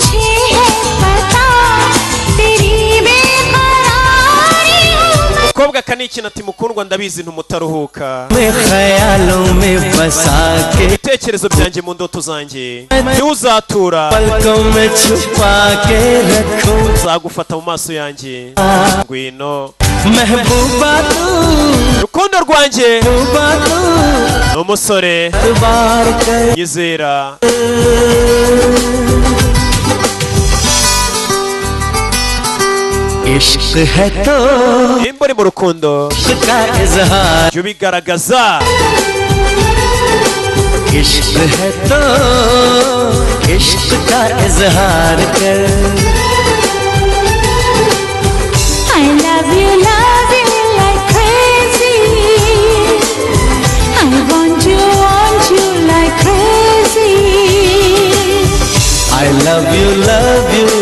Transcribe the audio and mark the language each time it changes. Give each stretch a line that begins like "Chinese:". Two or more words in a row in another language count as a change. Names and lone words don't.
Kinyarwanda: umukobwa ni ikintu ati mukundwa ndabizi ntumutaruhuka
Hindi: मैं ख्यालों में बसा के
Kinyarwanda: ibitekerezo byanjye mu ndoto zanjye ntuzatura
Hindi: पलकों में छुपा के रखूं
Kinyarwanda: nzagufata mu maso yanjye ngwino
Hindi: महबूबा तू
Kinyarwanda: rukundo rwanjye
Hindi: महबूबा तू
Kinyarwanda: ni umusore
Hindi: बार कर
Kinyarwanda: yizera
Hindi: इश्क है तो
Kinyarwanda: nimba uri mu rukundo
Hindi: इश्क का इजहार
Kinyarwanda: jya ubigaragaza
Hindi: इश्क है तो इश्क का इजहार कर
English: I love you like crazy. I want you like crazy. I love you